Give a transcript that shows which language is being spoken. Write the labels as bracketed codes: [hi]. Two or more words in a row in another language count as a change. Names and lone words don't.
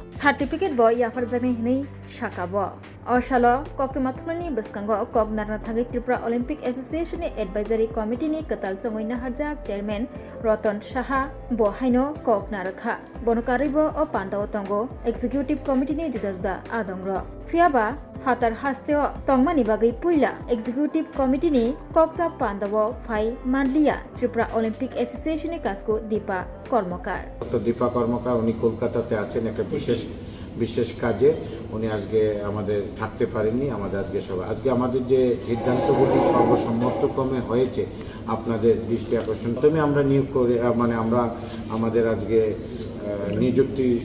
[trp] certificate bo yafarjaknai hinai sakabo Osalo koktoma thumni bwskango koknarna thangai Tripura Olympic Association ni [en] Advisory Committee [trp] ni katal chongoina harjak Chairman Rotan Saha bo haino koknarakha bonokaribo o pandao tongo [en] Executive Committee [trp] ni juda juda adongro Fiaba Fatar Hasteo tongmani bagai puila [en] Executive Committee [trp] ni koksa pandao phai manliya Tripura Olympic Association ni kasko Deepa Kormokar Dr. [bn] Deepa Kormokar উনি কলকাতাতে আছেন একটা বিশেষ কাজে উনি আজকে আমাদের থাকতে পারেননি আমাদের আজকে আমাদের যে সিদ্ধান্তগুলি সর্বসম্মতক্রমে হয়েছে আপনাদের দৃষ্টি আকর্ষণ প্রথমে আমরা নিয়োগ করে আমরা আমাদের আজকে নিযুক্ত